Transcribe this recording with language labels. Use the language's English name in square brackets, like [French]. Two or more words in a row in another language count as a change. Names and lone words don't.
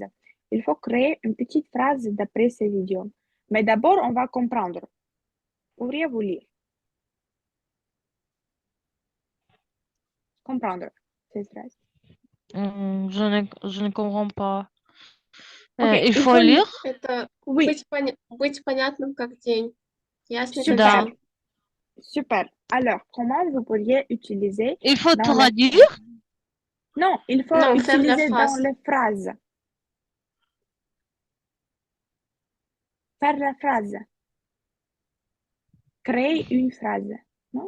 [French] Il faut créer une petite phrase d'après ces idiomes. Mais d'abord, on va comprendre. Pourriez-vous lire? Comprendre ces phrases. Je ne comprends pas. [Russian] Окей, [French] Il faut lire? [Russian] Это [French] Oui, [Russian] быть понятным как день. Ясный как [French] super, [Russian] день. [French] super. Alors, comment vous pourriez utiliser Il faut dans les... traduire? Non, il faut Non, faire la utiliser dans phrase. les phrases. Faire la phrase. Créer une phrase. Non?